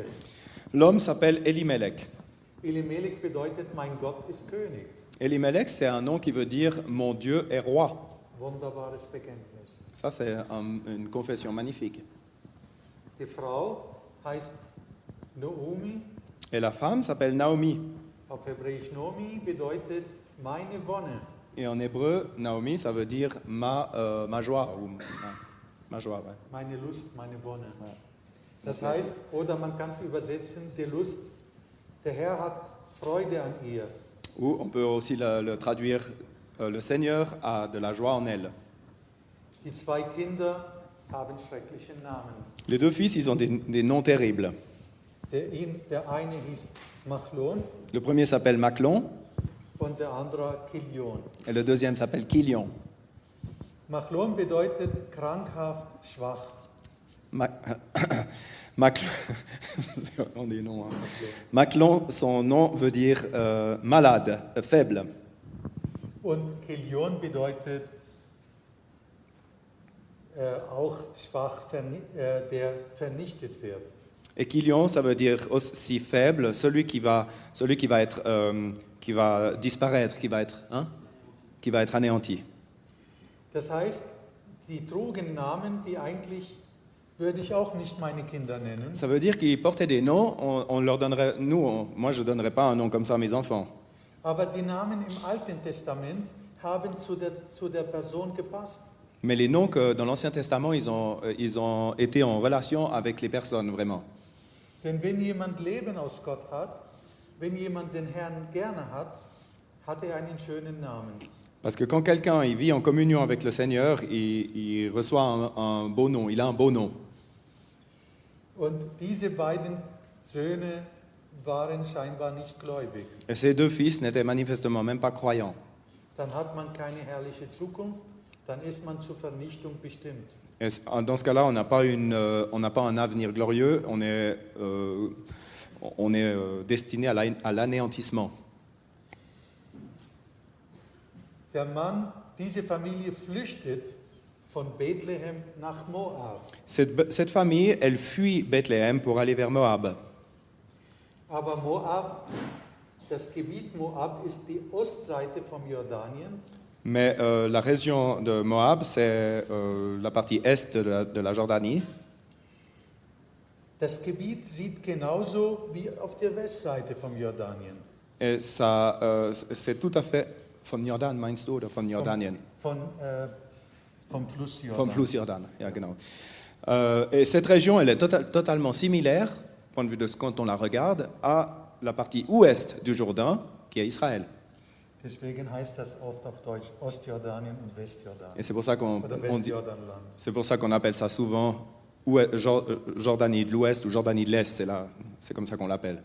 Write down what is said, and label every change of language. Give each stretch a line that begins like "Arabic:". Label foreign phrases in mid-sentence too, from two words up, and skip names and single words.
French: L'homme s'appelle Elimelech.
German: Elimelech bedeutet, mein Gott ist König.
French: Elimelech, c'est un nom qui veut dire « mon Dieu est roi ».
German: Wunderbares Bekenntnis.
French: Ça, c'est une confession magnifique.
German: Die Frau heißt Naomi.
French: Et la femme s'appelle Naomi.
German: Auf Hebräisch Naomi bedeutet meine Wonne.
French: Et en hébreu, Naomi, ça veut dire ma joie. Ou ma joie, ouais.
German: Meine Lust, meine Wonne. Ja. Das heißt, oder man kann es übersetzen, die Lust. Der Herr hat Freude an ihr.
French: Ou on peut aussi le traduire, le Seigneur a de la joie en elle.
German: Die zwei Kinder haben schreckliche Namen.
French: Les deux fils, ils ont des noms terribles.
German: Der eine hieß Machlon
French: Le premier s'appelle Maclon
German: und der andere Kilion.
French: et le deuxième s'appelle Kilion.
German: Machlon bedeutet krankhaft, schwach.
French: On dit non, hein. Maclon, son nom veut dire malade, faible.
German: Und Kilion bedeutet auch schwach, der vernichtet wird.
French: Et Kilion, ça veut dire aussi faible, celui qui va disparaître, qui va être anéanti.
German: Das heißt, die trugen Namen, die eigentlich würde ich auch nicht meine Kinder nennen.
French: Ça veut dire qu'ils portaient des noms, on leur donnerait, moi je ne donnerais pas un nom comme ça à mes enfants.
German: Aber die Namen im Alten Testament haben zu der Person gepasst.
French: Mais les noms que dans l'Ancien Testament, ils ont été en relation avec les personnes, vraiment.
German: Denn wenn jemand Leben aus Gott hat, wenn jemand den Herrn gerne hat, hat er einen schönen Namen.
French: Parce que quand quelqu'un il vit en communion avec le Seigneur, il reçoit un beau nom, il a un beau nom.
German: Und diese beiden Söhne waren scheinbar nicht gläubig.
French: Et ces deux fils n'étaient manifestement même pas croyants.
German: Dann hat man keine herrliche Zukunft, dann ist man zur Vernichtung bestimmt.
French: Et dans ce cas-là, on n'a pas un avenir glorieux, on est destiné à l'anéantissement.
German: Der Mann, diese Familie flüchtet von Bethlehem nach Moab.
French: Cette famille, elle fuit Bethléem pour aller vers Moab.
German: Aber Moab, das Gebiet Moab ist die Ostseite vom Jordanien.
French: Mais la région de Moab, c'est la partie est de la Jordanie.
German: Das Gebiet sieht genauso wie auf der Westseite vom Jordanien.
French: Et ça, c'est tout à fait
German: vom Jordan, meinst du, oder von Jordanien? Vom Fluss Jordan. Vom Fluss Jordan, ja, genau.
French: Et cette région, elle est totalement similaire, du point de vue de quand on la regarde, à la partie ouest du Jourdain, qui est Israël.
German: Deswegen heißt das oft auf Deutsch Ostjordanien und Westjordanien.
French: Et c'est pour ça
German: Oder Westjordanland.
French: c'est pour ça qu'on appelle ça souvent Jordanie de l'Ouest ou Jordanie de l'Est, c'est comme ça qu'on l'appelle.